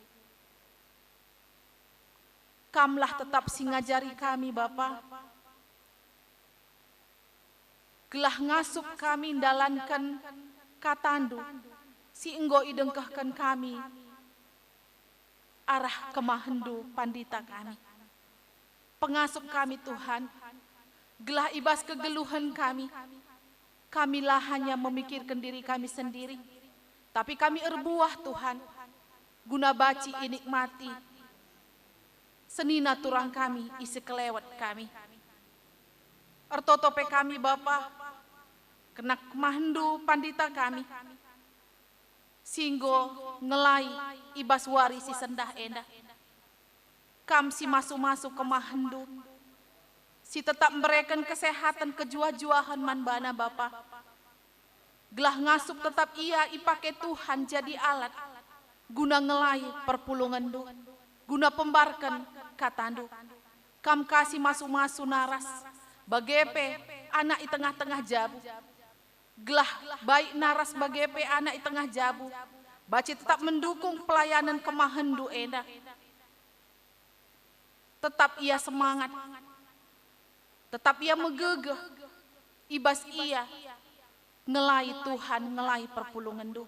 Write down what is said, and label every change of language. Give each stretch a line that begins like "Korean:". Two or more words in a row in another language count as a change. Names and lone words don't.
Batak Karo: Kamlah tetap singajari kami Bapa, gelah ngasup kami dalankan katandu, si enggo idengkahkan kami, arah kemahendu pandita kami. Pengasup kami Tuhan, gelah ibas kegeluhan kami,
Indonesian: kamilah hanya memikirkan diri kami sendiri,
Batak Karo: tapi kami erbuah Tuhan, guna baci inikmati, senina turang kami, isi kelewat kami. Ertotope kami Bapa, kena kemahendu pandita kami, singgo ngelai ibas warisi sendah endah. Kam si masuk-masuk ke mahendu, si
Indonesian: tetap memberikan kesehatan
Batak Karo: kejua-juahan manbana Bapa. Gelah ngasup tetap ia ipake Tuhan jadi alat, guna ngelai perpulungan du, guna pembarkan katandu. Kam kasih masuk-masuk naras, bagepe anak di tengah-tengah jabu. Gelah baik naras bagepe anak di tengah jabu, baci
Indonesian: tetap mendukung pelayanan
Batak Karo: kemahendu endah. Tetap ia semangat, tetap ia megegeh, ibas ia ngelai Tuhan, ngelai perpulungan du.